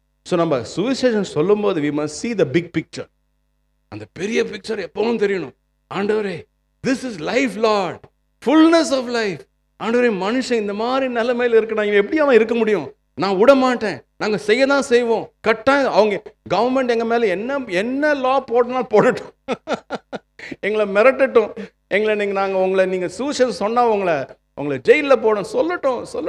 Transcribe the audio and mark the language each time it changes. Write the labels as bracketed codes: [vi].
[en] so [ta] நம்ம சுவிசேஷம் சொல்லும் போது [en] we must see the big picture. [ta] அந்த பெரிய பிக்சர் எப்பவும் தெரியணும். [en] ஆண்டவரே, this is life Lord, fullness of life. [ta] ஆண்டவரே, மனுஷன் இந்த மாதிரி நிலைமையில் இருக்கிறான், எப்படி அவன் இருக்க முடியும்? நான் விட மாட்டேன், நாங்கள் செய்ய தான் செய்வோம். கட்டாயம் அவங்க கவர்மெண்ட் எங்கள் மேலே என்ன லா போடணும் போடட்டும், எங்களை மிரட்டட்டும், நீங்கள் சுவிசேஷம் சொன்னால் உங்களை ஜெயிலில் போடணும், சொல்லட்டும்.